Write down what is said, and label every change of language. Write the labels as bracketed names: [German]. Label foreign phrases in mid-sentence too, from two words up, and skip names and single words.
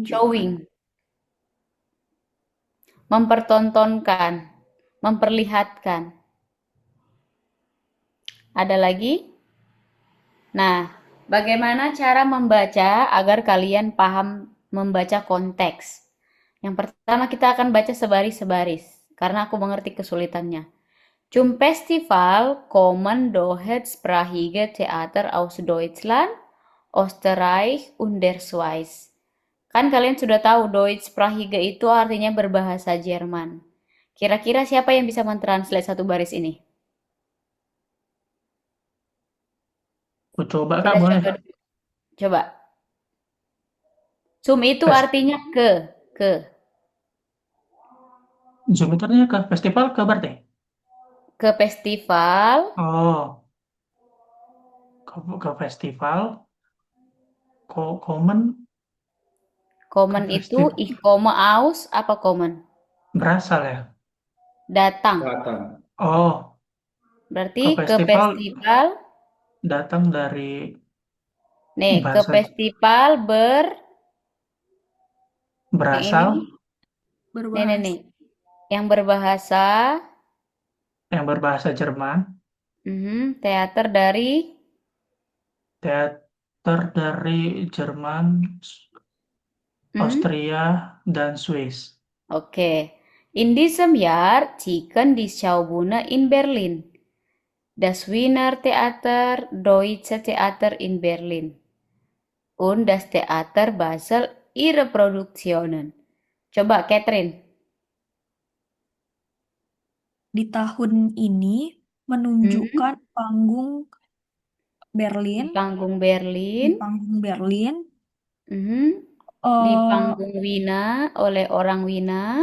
[English] showing, [Indonesian] mempertontonkan, memperlihatkan. Ada lagi? Nah, bagaimana cara membaca agar kalian paham membaca konteks. Yang pertama kita akan baca sebaris-sebaris, karena aku mengerti kesulitannya. [German] Zum Festival kommen deutschsprachige Theater aus Deutschland, Österreich, und der Schweiz. [Indonesian] Kan kalian sudah tahu deutschsprachige itu artinya berbahasa Jerman. Kira-kira siapa yang bisa mentranslate satu baris ini? Aku coba Kak, Kita boleh? coba dulu. Coba. [German] Zum itu [Indonesian] Fes- artinya ke. Zoom itu artinya ke festival ke berarti? Ke festival. Oh, ke festival, [German] komen ke [Indonesian] Kommen itu festival [German] ich komme aus, [Indonesian] apa kommen? berasal ya? Datang. Datang. Oh, Berarti ke ke festival festival. datang dari Nih, ke bahasa festival yang berasal ini. Nih, Berbahasa. nih. Yang berbahasa yang berbahasa Jerman, teater dari teater dari Jerman, Austria, dan Swiss. Oke. [German] In diesem Jahr ziehen die Schaubühne in Berlin. Das Wiener Theater, Deutsche Theater in Berlin. Und das Theater Basel ihre Produktionen. [Indonesian] Coba, Catherine. Di tahun ini menunjukkan panggung Di Berlin, panggung di Berlin. panggung Berlin, Mhm. Di eh, panggung Wina oleh orang Wina.